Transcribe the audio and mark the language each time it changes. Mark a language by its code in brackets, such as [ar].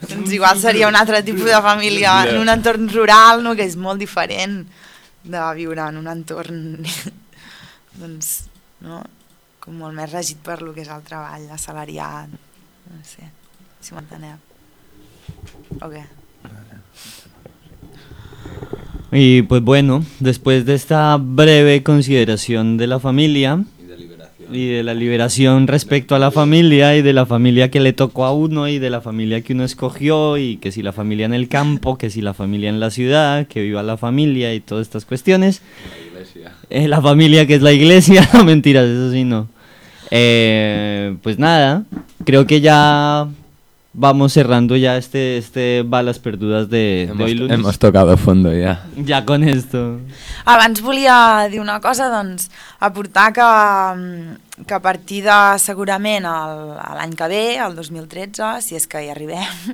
[ca] Doncs igual seria un altre tipus de família en un entorn rural, no? Que és molt diferent de viure en un entorn... doncs, no? Molt més regit per lo que és el treball assalariat, no sé si m'enteneu o què. [es] Y pues bueno, después de esta breve consideración de la familia y de la liberación respecto a la familia y de la familia que le tocó a uno y de la familia que uno escogió y que si la familia en el campo, que si la familia en la ciudad, que viva la familia y todas estas cuestiones, la familia que es la iglesia, no mentiras, eso sí no. Pues nada, creo que ya vamos cerrando ya este Balas Perdudas de hoy lunes. Hemos tocado fondo ya. Ya con esto. [ca] Abans volia dir una cosa, doncs, aportar que a partir de segurament l'any que ve, el 2013, si és que hi arribem,